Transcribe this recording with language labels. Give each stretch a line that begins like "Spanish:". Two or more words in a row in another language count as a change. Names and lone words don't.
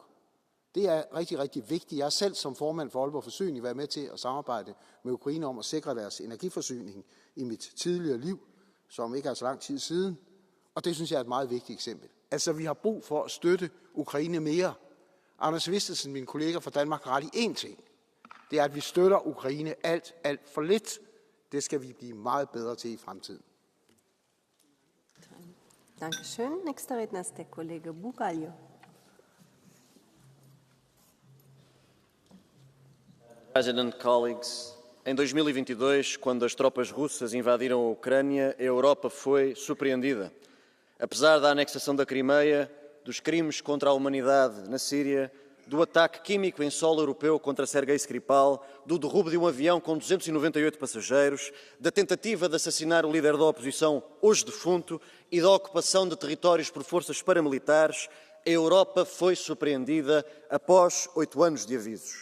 Danish: Det er rigtig, rigtig vigtigt. Jeg har selv som formand for Aalborg Forsyning været med til at samarbejde med Ukraine om at sikre deres energiforsyning i mit tidligere liv, som ikke er så lang tid siden. Og det synes jeg er et meget vigtigt eksempel. Altså, vi har brug for at støtte Ukraine mere. Anders Vistesen, min kollega fra Danmark, har ret i én ting. Det er, at vi støtter Ukraine alt for lidt. Det skal vi blive meget bedre til i fremtiden.
German: Dankeschön. Nächster Redner ist der Kollege Bugalho.
English: President, colleagues,
Portuguese: em 2022, quando as tropas russas invadiram a Ucrânia, a Europa foi surpreendida. Apesar da anexação da Crimeia, dos crimes contra a humanidade na Síria, do ataque químico em solo europeu contra Sergei Skripal, do derrubo de um avião com 298 passageiros, da tentativa de assassinar o líder da oposição, hoje defunto, e da ocupação de territórios por forças paramilitares, a Europa foi surpreendida após 8 anos de avisos.